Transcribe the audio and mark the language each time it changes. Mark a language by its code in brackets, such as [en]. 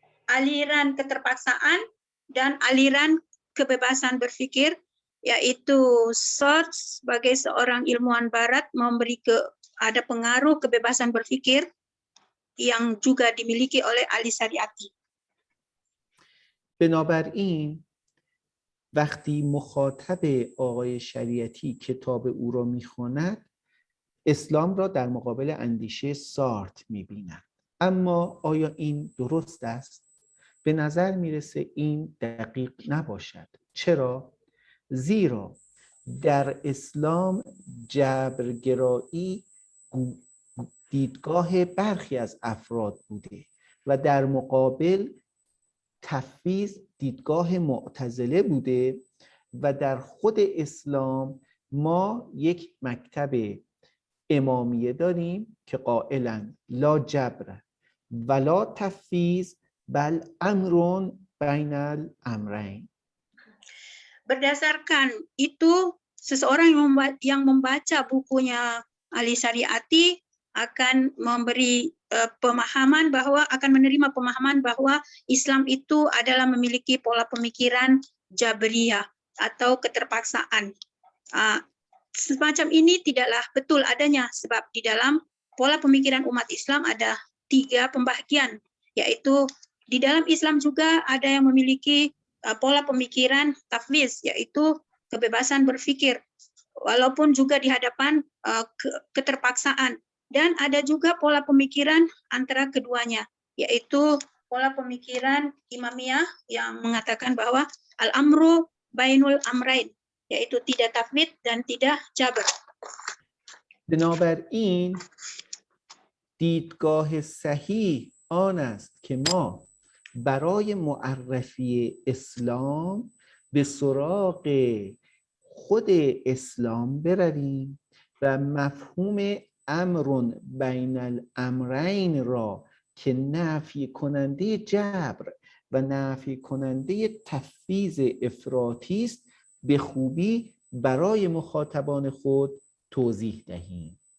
[id] aliran keterpaksaan dan aliran kebebasan berpikir, yaitu Sartre sebagai seorang ilmuwan barat ada pengaruh kebebasan berpikir yang juga dimiliki oleh Ali Shariati. [fa] بنابراین وقتی مخاطب آقای شریعتی کتاب او را می‌خواند، اسلام را در مقابل اندیشه سارتر می‌بیند. اما آیا این درست است؟ به نظر میرسه این دقیق نباشد. چرا؟ زیرا در اسلام جبرگرایی دیدگاه برخی از افراد بوده و در مقابل تفویض دیدگاه معتزله بوده و در خود اسلام ما یک مکتب امامیه داریم که قائلند [ar] لا جبر ولا تفویض bal amrun bainal amrain. [id] Berdasarkan itu, seseorang yang membaca bukunya Ali Shariati akan memberi pemahaman bahwa menerima pemahaman bahwa Islam itu adalah memiliki pola pemikiran Jabriyah atau keterpaksaan. Semacam ini tidaklah betul adanya, sebab di dalam pola pemikiran umat Islam ada 3 pembagian, yaitu di dalam Islam juga ada yang memiliki pola pemikiran tafwiz, yaitu kebebasan berpikir, walaupun juga di hadapan keterpaksaan. Dan ada juga pola pemikiran antara keduanya, yaitu pola pemikiran Imamiyah yang mengatakan bahwa [ar] al-amru bainul amrain, [id] yaitu tidak tafwid dan tidak jabr. [fa] بنابراین دیدگاه صحیح آن است که ما برای معرفی اسلام به سراغ خود اسلام برویم و مفهوم امر بین الامرین را که نفی کننده جبر و نفی کننده تفویض افراطی است به خوبی برای مخاطبان خود توضیح دهیم.